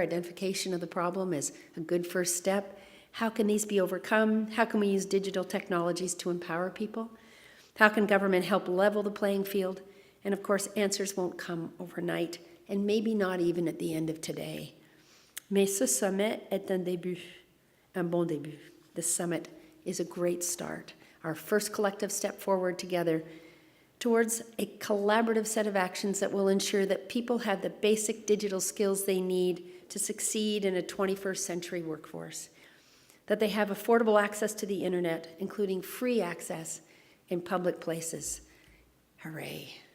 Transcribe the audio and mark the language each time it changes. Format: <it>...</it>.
<en>Identification of the problem is a good first step. How can these be overcome? How can we use digital technologies to empower people? How can government help level the playing field? And of course, answers won't come overnight, and maybe not even at the end of today.</en> <fr>Mais ce sommet est un début, un bon début.</fr> <en>This summit is a great start, our first collective step forward together towards a collaborative set of actions that will ensure that people have the basic digital skills they need to succeed in a 21st century workforce, that they have affordable access to the internet, including free access in public places. Hooray.</en>